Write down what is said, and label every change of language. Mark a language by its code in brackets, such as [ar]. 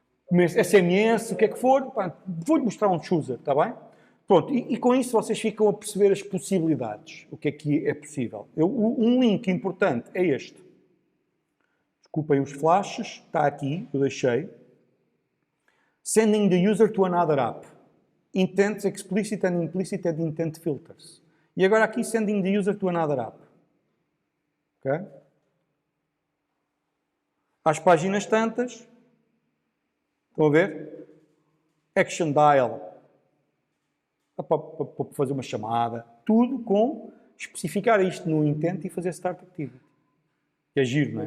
[pt] Mas SMS, o que é que for, vou-lhe mostrar um chooser, está bem? Pronto, e com isso vocês ficam a perceber as possibilidades. O que é possível. Um link importante é este. Desculpem os flashes, está aqui, eu deixei. [en] Sending the user to another app. Intents explicit and implicit and intent filters. [pt] E agora aqui, [en] sending the user to another app. [pt] Ok? Às páginas tantas, estão a ver? [en] Action dial. [pt] Para fazer uma chamada. Tudo com especificar isto no intent e fazer start activity. Que é giro, não é?